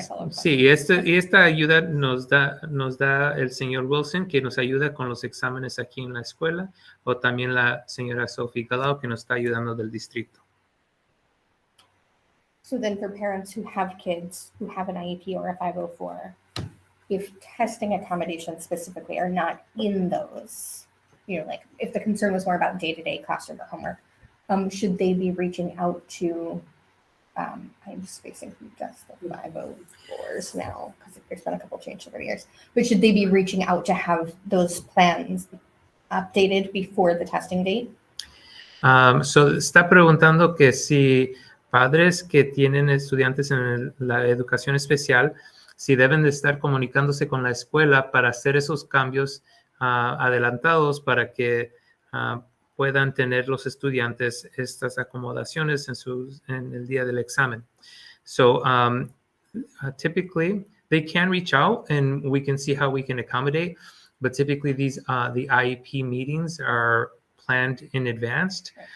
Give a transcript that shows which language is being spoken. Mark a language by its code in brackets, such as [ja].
[es] Sí, esta ayuda nos da el señor Wilson, que nos ayuda con los exámenes aquí en la escuela, o también la señora Sophie Galau, que nos está ayudando del distrito. [en] So then for parents who have kids who have an IEP or a 504, if testing accommodations specifically are not in those, like if the concern was more about day-to-day classroom or homework, should they be reaching out to I'm just spacing from just the 504s now because there's been a couple changes over the years. But should they be reaching out to have those plans updated before the testing date? [es] So está preguntando que si padres que tienen estudiantes en la educación especial, si deben de estar comunicándose con la escuela para hacer esos cambios adelantados para que puedan tener los estudiantes estas acomodaciones en el día del examen. [en] So typically they can reach out and we can see how we can accommodate, but typically the IEP meetings are planned in advance.